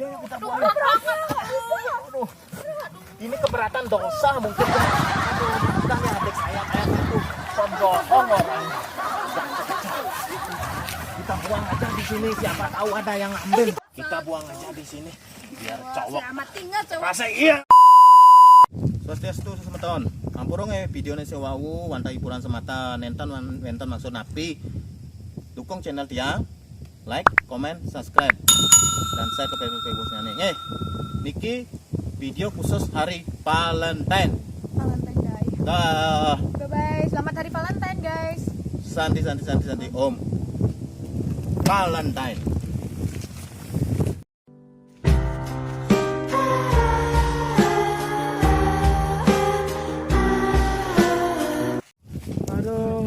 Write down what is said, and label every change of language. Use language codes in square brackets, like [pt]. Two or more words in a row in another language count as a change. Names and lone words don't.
[id] Ini keberatan dosa mungkin. Udah nih adik saya kayak gitu. Pembohong orang. Kita buang aja di sini siapa tahu ada yang ngambil. Kita buang aja di sini biar cowok. selamat tinggal cowok. Rasa iya. [ban] Swastiastu semeton. Ampurong videone sing wau wanta hiburan semata nenten maksud napi. [id] Dukung channel tiang, [en] like, comment, [id] subscribe dan share ke Facebook-nya nih. Niki video khusus hari Valentine. Valentine guys. Dah. [en] Bye bye. [id] Selamat hari Valentine guys. [ban] Santi Om. Valentine. [id] Aduh,